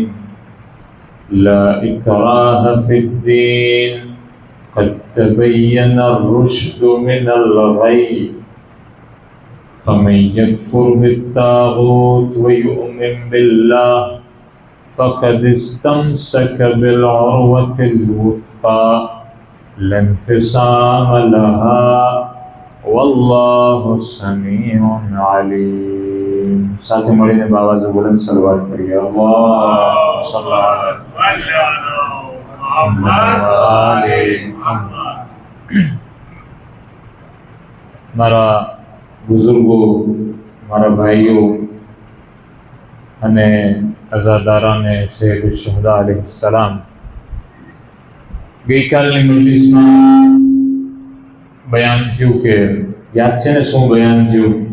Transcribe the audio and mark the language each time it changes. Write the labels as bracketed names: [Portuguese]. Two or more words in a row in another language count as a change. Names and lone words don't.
[Arabic] لا إكراه في الدين قد تبين الرشد من الغي فمن يكفر بالطاغوت ويؤمن بالله فقد استمسك بالعروة الوثقى لا انفصام لها والله سميع عليم. [Gujarati] સાથ મળીને [Hindi] બાબા से बुलंद सलवात करिए. [Arabic] الله صلى الله عليه وسلم. [Gujarati] મારા બુઝુર્ગો, મારા ભાઈઓ અને અઝાદારાને સૈયદ શુહદા અલૈહિસ્સલામ, ગઈકાલની મજલિસમાં બયાન થયું કે યાદ છે ને શું બયાન થયું?